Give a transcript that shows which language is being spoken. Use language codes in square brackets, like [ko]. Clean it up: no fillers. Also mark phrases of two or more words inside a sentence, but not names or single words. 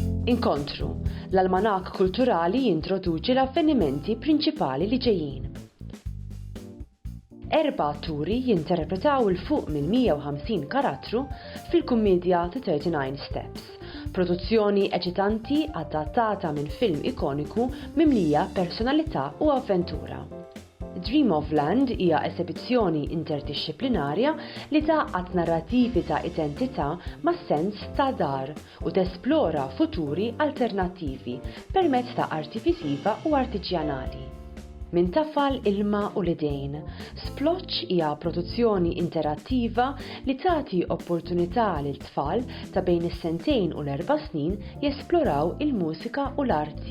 [mt] Inkontru, l-almanak kulturali jintroduċi l-avvenimenti prinċipali li ġejjin. 4 atturi jinterpretaw il-fuq minn 150 karattru fil-kummedja The 39 Steps, produzzjoni eċitanti adattata minn film ikoniku mimlija personalità u avventura. Dream of Land hija esibizzjoni interdixxiplinarja li taqqat narrativi ta' identità ma' sens ta' dar u tesplora futuri alternattivi permezz ta' arti visiva u artiġjanali. Min tafal ilma u l-idejn, Splotch hija produzzjoni interattiva li tagħti opportunità lil tfal ta' bejn is-2 u l-4 snin jesploraw il-mużika u l-arti.